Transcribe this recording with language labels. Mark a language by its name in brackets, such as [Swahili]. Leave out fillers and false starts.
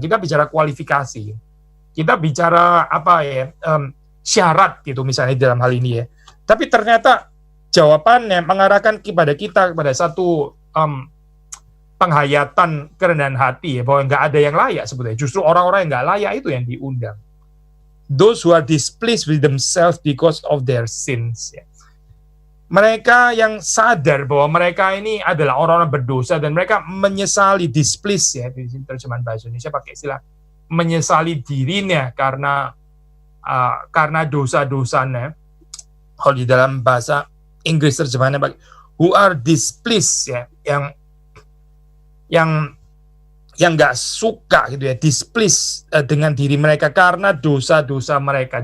[Indonesian] Kita bicara kualifikasi. Kita bicara syarat gitu misalnya dalam hal ini ya. Tapi ternyata jawabannya mengarahkan kepada satu penghayatan kerendahan hati ya, bahwa nggak ada yang layak sebetulnya. Justru orang-orang yang nggak layak itu yang diundang. [English] Those who are displeased with themselves because of their sins. Ya. [Indonesian] Mereka yang sadar bahwa mereka ini adalah orang-orang berdosa dan mereka menyesali, displeased ya, di terjemahan bahasa Indonesia pakai istilah menyesali dirinya karena dosa-dosanya. Kalau di dalam bahasa Inggris terjemahannya pakai who are displeased ya, yang nggak suka gitu ya, displeased dengan diri mereka karena dosa-dosa mereka.